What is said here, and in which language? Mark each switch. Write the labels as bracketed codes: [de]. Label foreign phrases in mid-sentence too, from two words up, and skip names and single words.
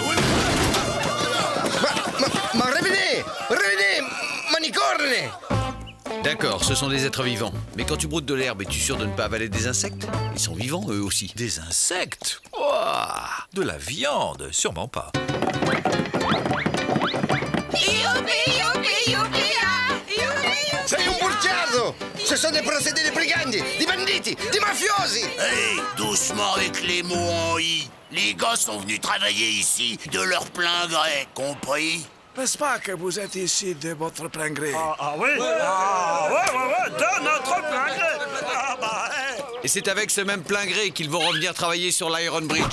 [fr] Ma revenez! Revenez! Manicorne! D'accord, ce sont des êtres vivants. Mais quand tu broutes de l'herbe, es-tu sûr de ne pas avaler des insectes? Ils sont vivants, eux aussi. Des insectes? Ouah, de la viande? Sûrement pas. [it] Sei un bugiardo! [fr] Ce sont des procédés de brigandi, [it] di banditi, di mafiosi! [fr] Hey, doucement avec les mots en i. Les gars sont venus travailler ici de leur plein gré, compris? N'est-ce pas que vous êtes ici de votre plein gré? Ah oui? Ah ouais, de notre plein gré. Ah bah, hey. Et c'est avec ce même plein gré qu'ils vont revenir travailler sur l'Iron Bridge.